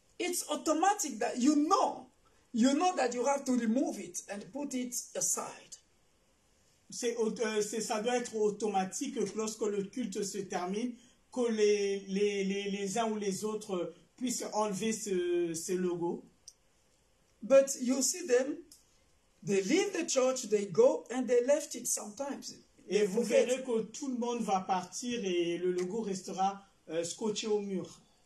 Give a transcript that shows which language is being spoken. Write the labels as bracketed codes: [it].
[en] It's automatic that you know that you have to remove it and put it aside. [fr] Ça doit être automatique que lorsque le culte se termine, que les uns ou les autres puissent enlever ce logo. [en] But you see them, they leave the church, they go and they left it sometimes. [fr] Et vous verrez que tout le monde va partir et le logo restera scotché au mur.